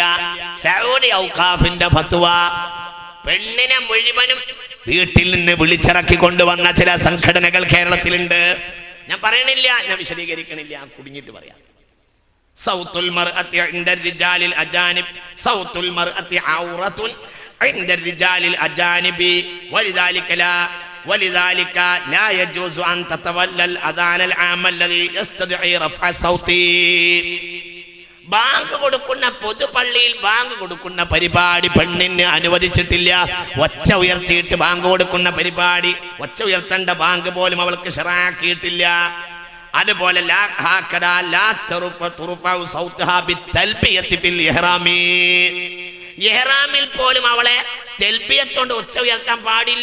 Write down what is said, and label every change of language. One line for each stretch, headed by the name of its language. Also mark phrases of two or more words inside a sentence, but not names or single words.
Malayalam: സൗദി ഔഖാഫിന്റെ ഫത്വ, പെണ്ണിനെ മുഴുവനും വീട്ടിൽ നിന്ന് വിളിച്ചിറക്കി കൊണ്ടുവന്ന ചില സംഘടനകൾ കേരളത്തിലുണ്ട്. ഞാൻ പറയണില്ല, ഞാൻ വിശദീകരിക്കണില്ല, കുടുങ്ങിയിട്ട് പറയാം.
Arabic: صوت المرأة عند الرجال الأجانب صوت المرأة عورة عند الرجال الأجانب, ولذلك لا يجوز أن تتولى الأذان العام الذي يستدعي رفع الصوت.
Malayalam: ബാങ്ക് കൊടുക്കുന്ന പൊതുപള്ളിയിൽ ബാങ്ക് കൊടുക്കുന്ന പരിപാടി പെണ്ണിന് അനുവദിച്ചിട്ടില്ല. ഒച്ച ഉയർത്തിയിട്ട് ബാങ്ക് കൊടുക്കുന്ന പരിപാടി, ഒച്ച ഉയർത്തേണ്ട ബാങ്ക് പോലും അവൾക്ക് ശറഅാക്കിയിട്ടില്ല. അതുപോലെ ഇഹ്റാമിൽ പോലും അവളെ തെൽബിയത്തോണ്ട് ഒച്ച ഉയർത്താൻ പാടില്ല.